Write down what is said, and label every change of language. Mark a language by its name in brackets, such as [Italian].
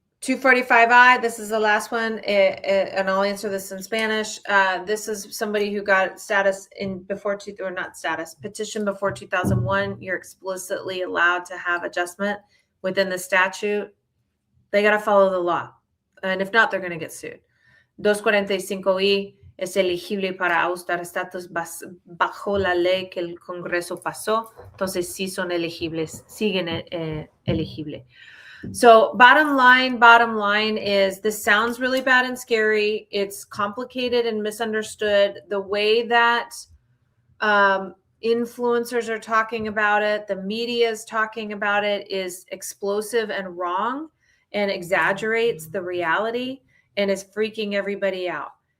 [English] 245I, this is the last one, and I'll answer this in Spanish. This is somebody who got status petition before 2001. You're explicitly allowed to have adjustment within the statute. They got to follow the law. And if not, they're going to get sued. [Spanish] 245I es elegible para ajustar estatus bajo la ley que el Congreso pasó. Entonces sí son elegibles, siguen elegible. [English] So bottom line is, this sounds really bad and scary. It's complicated and misunderstood. The way that influencers are talking about it, the media is talking about it, is explosive and wrong and exaggerates the reality and is freaking everybody out.